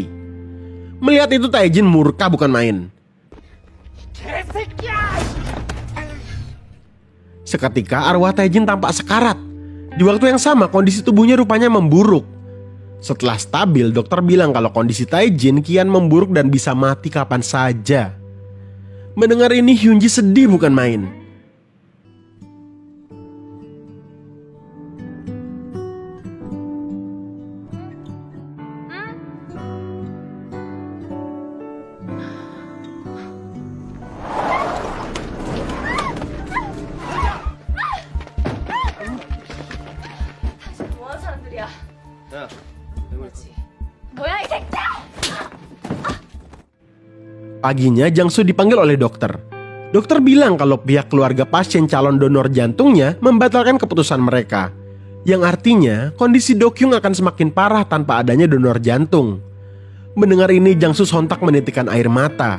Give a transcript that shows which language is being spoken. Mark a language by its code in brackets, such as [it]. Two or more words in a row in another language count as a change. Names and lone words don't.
[id] Melihat itu, Taejin murka bukan main. Seketika arwah Taejin tampak sekarat. Di waktu yang sama kondisi tubuhnya rupanya memburuk. Setelah stabil, dokter bilang kalau kondisi Taejin kian memburuk dan bisa mati kapan saja. Mendengar ini Hyunji sedih bukan main. [ko] 뭐 하는 사람들이야? 야, 뭐야 이 새끼야! [id] Paginya Jangsu dipanggil oleh dokter. Dokter bilang kalau pihak keluarga pasien calon donor jantungnya membatalkan keputusan mereka. Yang artinya kondisi Dokyung akan semakin parah tanpa adanya donor jantung. Mendengar ini Jangsu sontak menitikkan air mata.